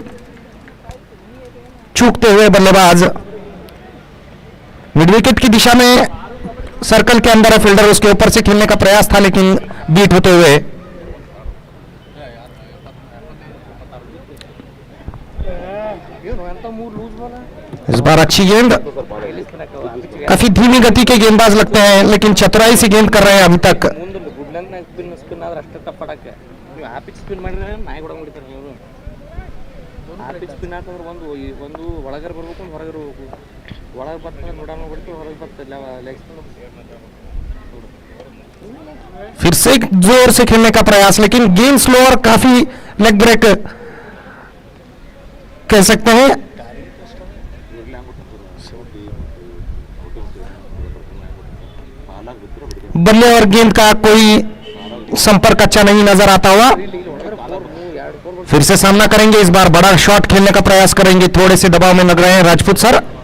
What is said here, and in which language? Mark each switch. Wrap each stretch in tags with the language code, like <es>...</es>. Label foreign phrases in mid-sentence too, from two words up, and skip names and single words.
<hi>चूकते हुए बल्लेबाज</hi> <en>mid wicket</en> <hi>की दिशा में सर्कल के अंदर है फील्डर उसके ऊपर से खेलने का प्रयास था लेकिन बीट होते हुए इस बार अच्छी गेंद काफी धीमी गति के गेंदबाज लगते हैं लेकिन चतुराई से गेंद कर रहे हैं अभी तक</hi> <kn>ಮುಂದೆ ಗುಡ್ಲಂಗ್ನ ಸ್ಪಿನ್ ಆದ್ರೆ ಅಷ್ಟೇ ಟಫ್ ಆಡಕ್ಕೆ ನೀವು ಆ ಪಿಚ್ ಸ್ಪಿನ್ ಮಾಡಿದ್ರೆ ನಾಯಿ ಕೂಡ ಹೊಡಿತಾರೆ ನೀವು ಆ ಪಿಚ್ ಸ್ಪಿನ್ ಹಾಕಂದ್ರೆ ಒಂದು ಒಳಗರ ಬರ್ಬೇಕು ಒಂದು ಹೊರಗರ ಬರ್ಬೇಕು ಒಳಗೆ ಬರ್ತಂದ್ರೆ ನೋಡೋಣ ಹೊಡಿತು ಹೊರಗೆ ಬರ್ತಿಲ್ಲ</kn> <en>leg spin</en> <hi>फिर से जोर से खेलने का प्रयास लेकिन गेंद स्लो और काफी</hi> <en>leg break</en> <hi>कह सकते हैं बल्ले और गेंद का कोई संपर्क अच्छा नहीं नजर आता हुआ फिर से सामना करेंगे इस बार बड़ा शॉट खेलने का प्रयास करेंगे थोड़े से दबाव में लग रहे हैं राजपूत सर</hi>